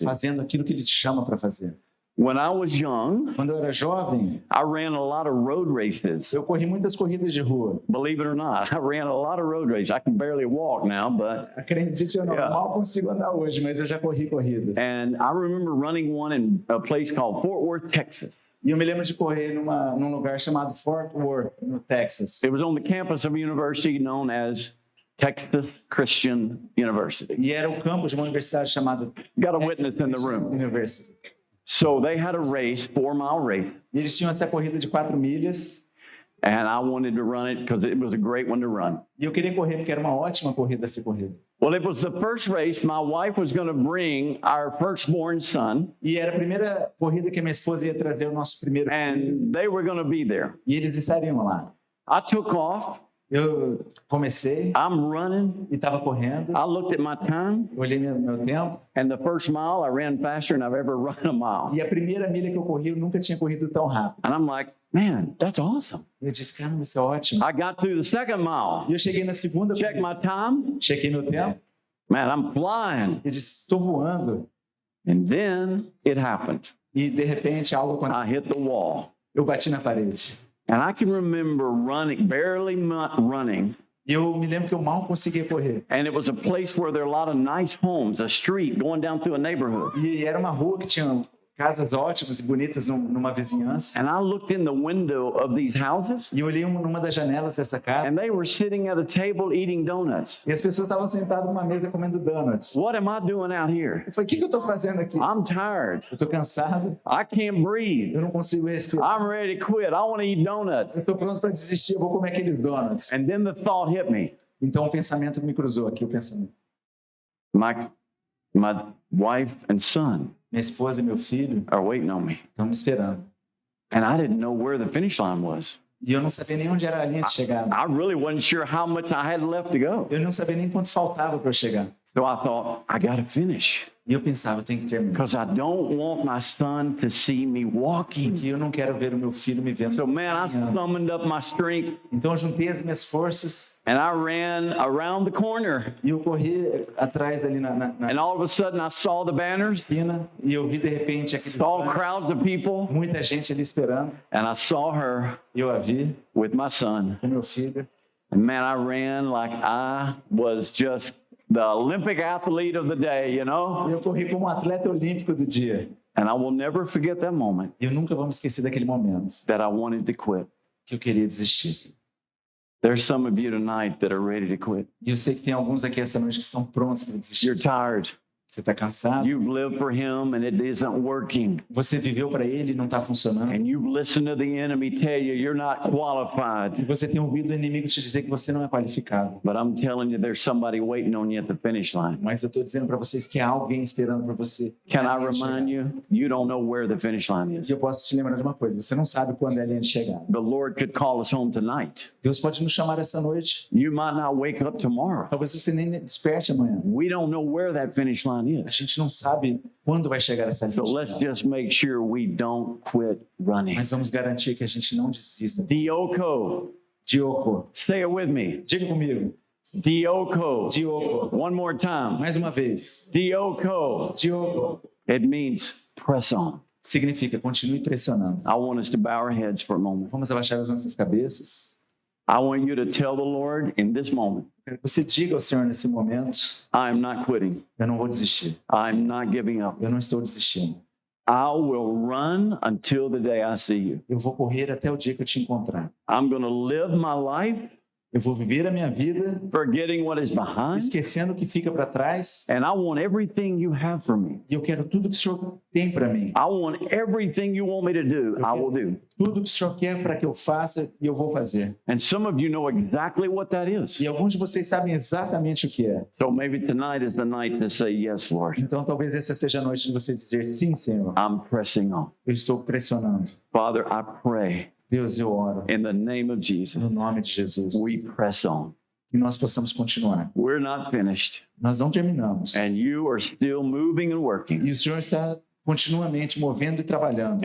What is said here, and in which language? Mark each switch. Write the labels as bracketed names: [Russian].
[Portuguese] fazendo aquilo que ele te chama para fazer. [English] When I was young, [Portuguese] Quando eu era jovem, [English] I ran a lot of road races. [Portuguese] eu corri muitas corridas de rua. [English] Believe it or not, I ran a lot of road races. I can barely walk now, but [Portuguese] Acredite ou não, [English] Yeah. [Portuguese] mal consigo andar hoje, mas eu já corri corridas. [English] and I remember running one in a place called Fort Worth, Texas. [Portuguese] E eu me lembro de correr num lugar chamado Fort Worth, no Texas. [English] It was on the campus of a university known as Texas Christian University. [Portuguese] E era o campus de uma universidade chamada [English] Got a [Portuguese] Texas [English] witness in the [Portuguese] Christian [English] room. [Portuguese] University. [English] So they had a race, 4-mile race, [Portuguese] E eles tinham essa corrida de 4 milhas. [English] and I wanted to run it because it was a great one to run. [Portuguese] E eu queria correr porque era uma ótima corrida a ser corrida. [English] Well, it was the first race. My wife was going to bring our firstborn son, [Portuguese] E era a primeira corrida que a minha esposa ia trazer o nosso primeiro filho. [English] and they were going to be there. [Portuguese] E eles estariam lá. [English] I took off. [Portuguese] Eu comecei [English] I'm running. [Portuguese] e estava correndo. [English] I looked at my time, [Portuguese] Eu olhei meu tempo. [English] and the first mile I ran faster than I've ever run a mile. [Portuguese] E a primeira milha que eu corri, eu nunca tinha corrido tão rápido. [English] And I'm like, man, that's awesome. [Portuguese] Eu disse, caramba, isso é ótimo. [English] I got through the second mile. [Portuguese] E eu cheguei na segunda [English] Check [Portuguese] corrida, [English] my time. [Portuguese] chequei meu tempo [English] Man, I'm flying. [Portuguese] e disse, estou voando. [English] And then it happened. [Portuguese] E de repente algo [English] I [Portuguese] aconteceu. [English] hit the wall. [Portuguese] Eu bati na parede. [English] And I can remember running, barely running. [Portuguese] E eu me lembro que eu mal conseguia correr. [English] And it was a place where there are a lot of nice homes, a street going down through a neighborhood. [Portuguese] E era uma rua que tinha casas ótimas e bonitas numa vizinhança. [English] And I looked in the window of these houses, [Portuguese] E eu olhei numa das janelas dessa casa. [English] and they were sitting at a table eating donuts. [Portuguese] E as pessoas estavam sentadas numa mesa comendo donuts. [English] What am I doing out here? [Portuguese] Eu falei, o que eu estou fazendo aqui? [English] I'm tired. [Portuguese] Eu estou cansado. [English] I can't breathe. [Portuguese] Eu não consigo respirar. [English] I'm ready to quit. I want to eat donuts. [Portuguese] Eu estou pronto para desistir. Eu vou comer aqueles donuts. [English] And then the thought hit me. [Portuguese] Então o pensamento me cruzou aqui. O pensamento. [English] My wife and son [Portuguese] Minha esposa e meu filho [English] are waiting on me. [Portuguese] estão me esperando. [English] And I didn't know where the finish line was. [Portuguese] E eu não sabia nem onde era a linha de chegada. [English] I really wasn't sure how much I had left to go. [Portuguese] Eu não sabia nem quanto faltava para eu chegar. [English] So I thought, I got to finish [Portuguese] E eu pensava, eu tenho que terminar. [English] because I don't want my son to see me walking. [Portuguese] Porque eu não quero ver o meu filho me vendo. [English] So, man, I summoned up my strength [Portuguese] Então eu juntei as minhas forças [English] and I ran around the corner. [Portuguese] e eu corri atrás ali na [English] And all of a sudden, I saw the banners, [Portuguese] esquina e eu vi de repente aquele [English] saw crowds of people, [Portuguese] muita gente ali esperando. [English] and I saw her [Portuguese] E eu a vi [English] with my son. [Portuguese] com meu filho. [English] And man, I ran like I was just the Olympic athlete of the day, you [Portuguese] E [English] know? [Portuguese] eu corri como um atleta olímpico do dia. [English] And I will never forget that moment [Portuguese] E eu nunca vou me esquecer daquele momento [English] that I wanted to quit. [Portuguese] que eu queria desistir. [English] There's some of you tonight that are ready to quit. [Portuguese] E eu sei que tem alguns aqui essa noite que estão prontos para desistir. [English] You're tired. [Portuguese] Você está cansado? [English] You've lived for him and it isn't working. [Portuguese] Você viveu para ele e não está funcionando? [English] And you've listened to the enemy tell you you're not [Portuguese] E [English] qualified. [Portuguese] você tem ouvido o inimigo te dizer que você não é qualificado. [English] But I'm telling you, there's somebody waiting on you at the finish line. [Portuguese] Mas eu estou dizendo para vocês que há alguém esperando por você. [English] Can [Portuguese] na [English] I [Portuguese] linha de chegada. [English] remind you? You don't know where the finish line [Portuguese] E [English] is. [Portuguese] eu posso te lembrar de uma coisa: você não sabe quando é a linha de chegada. [English] The Lord could call us home tonight. [Portuguese] Deus pode nos chamar essa noite. [English] You might not wake up tomorrow. [Portuguese] Talvez você nem desperte amanhã. [English] We don't know where that finish line [Portuguese] A [English] is. [Portuguese] gente não sabe quando vai chegar essa linha [English] So [Portuguese] de [English] let's [Portuguese] chegada. [English] just make sure we don't quit running. [Portuguese] Mas vamos garantir que a gente não desista. [English] Dioko, [Portuguese] Dioco, [English] say it with me. [Portuguese] diga comigo. [English] Dioko. [Portuguese] Dioco. [English] One more time. [Portuguese] Mais uma vez. [English] Dioko. [Portuguese] Dioco [English] It means press on. [Portuguese] significa continue pressionando. [English] I want us to bow our heads for a moment. [Portuguese] Vamos abaixar as nossas cabeças. [English] I want you to tell the Lord in this moment, [Portuguese] Quero que você diga ao Senhor nesse momento: [English] I'm not quitting. [Portuguese] eu não vou desistir. [English] I'm not giving up. [Portuguese] Eu não estou desistindo. [English] I will run until the day I see you. [Portuguese] Eu vou correr até o dia que eu te encontrar. [English] I'm going to live my life [Portuguese] Eu vou viver a minha vida [English] forgetting what is behind. [Portuguese] esquecendo o que fica para trás. [English] And I want everything you have for me. [Portuguese] E eu quero tudo que o Senhor tem para mim. [English] I want everything you want me to do, I will do. [Portuguese] Tudo que o Senhor quer para que eu faça e eu vou fazer. [English] And some of you know exactly what that is. [Portuguese] E alguns de vocês sabem exatamente o que é. [English] So maybe tonight is the night to say, yes, Lord, [Portuguese] Então talvez essa seja a noite de você dizer: sim, Senhor, [English] I'm pressing on. [Portuguese] eu estou pressionando. [English] Father, I pray [Portuguese] Deus, eu oro [English] in the name of Jesus, [Portuguese] no nome de Jesus [English] we press on. [Portuguese] que nós possamos continuar. [English] We're not finished, [Portuguese] Nós não terminamos. [English] and you are still moving and working, [Portuguese] E o Senhor está continuamente movendo e trabalhando.